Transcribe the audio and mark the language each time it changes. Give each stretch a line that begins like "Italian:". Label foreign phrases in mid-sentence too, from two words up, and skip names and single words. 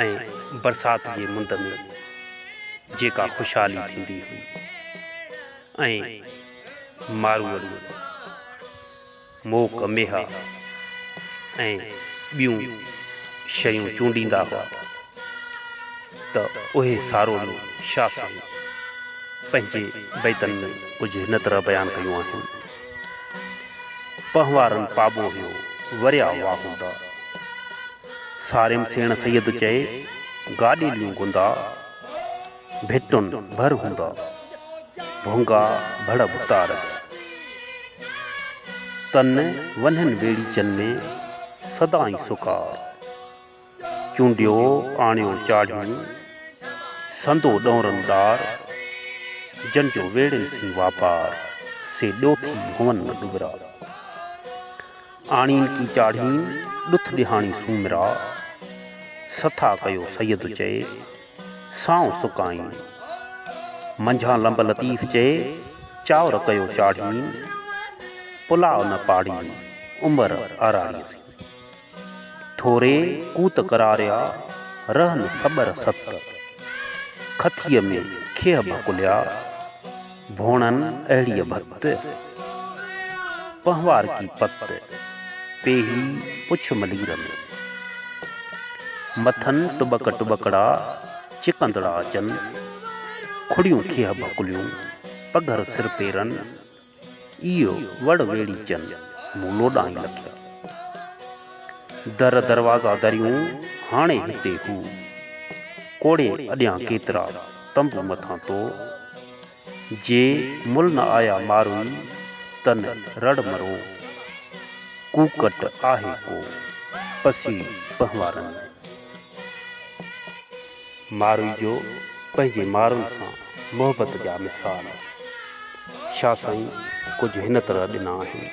Sindhi: ऐं बरसाति जे मुंद में जेका ख़ुशहाली थींदी हुई ऐं मारूअड़ियूं मोक मेहा ऐं ॿियूं शयूं चूंडींदा हुआ त उहे सारोड़ियूं छा साईं पंहिंजे बैतनि में कुझु हिन तरह बयानु कयूं आहिनि। पहवारनि पाबो हुयो वरिया वाह हूंदा। सारिम सेण सैयद चए गाॾीलियूं गुंदा। भिटुनि भर हूंदा भोंगा भड़ भुतार। तन वन्हन वेड़ीचन में सदाई सुकार। चूंडियो आणियो चाढ़ियूं संदो डोरनदार। जंजो वेड़न सी वापार से डोथी होवन न डुगरा। आणीन की चाढ़ीन डुथ दिहाणी सूमरा। सथा कयो सैयद चए साऊं सुकाई। मंझां लंब लतीफ़ चए चावर कयो चाढ़ीन। पुलाव न पाड़ी उमर अराड़ीअ सी। थोरे कूत करारिया रहन सबर सत। खथीअ में खेह भकुलिया भोणन अहिड़ीअ भत। पहवार की पत पेही पुछ मलीर में। मथन टुबक टुबकड़ा चिकंदड़ा अचन। खुड़ियूं खेह भकुलियूं पघर सिर पेरन। इहो वड़ वेड़ीचन मूं लोॾाई लखिया। दर दरवाज़ा दरियूं हाणे हिते हू। कोड़े अॾियां केतिरा तंबू मथां तो। जे मुल न आया मारुई तन रड़ मरो। कूकट आहे को पसी पहवारनि में। मारुई जो पंहिंजे मारुनि सां मोहबत जा मिसाल छा साईं कुझु हिन तरह ॾिना आहिनि।